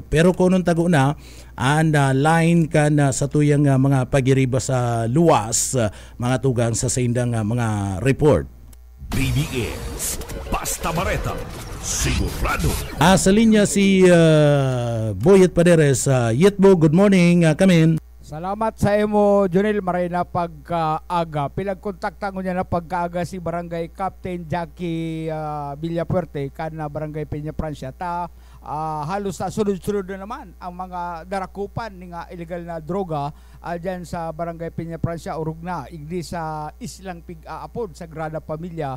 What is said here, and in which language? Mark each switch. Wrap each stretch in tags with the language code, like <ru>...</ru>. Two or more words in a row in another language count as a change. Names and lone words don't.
<bik>Pero kunong tago na line sa tuyang mga pagiriba sa luwas mga tugang sa saindang mga report. BBS Basta Bareta Sigurado. Sa linya si Boyet Paderes. Yetbo,</bik> <en>good morning. Come in.</en> <bik>Salamat sa imo, Jonel, maray na pagkaaga. Pinagkontaktan ko niya na pagkaaga si Barangay Captain Jackie Villapuerte kan Barangay Peña Francia. Halos sa sunod-sunod na naman ang mga darakupan ng illegal na droga dyan sa Barangay Peña Francia, urog na igdi sa Islang Pig-aapod sa Grada Pamilya.</bik>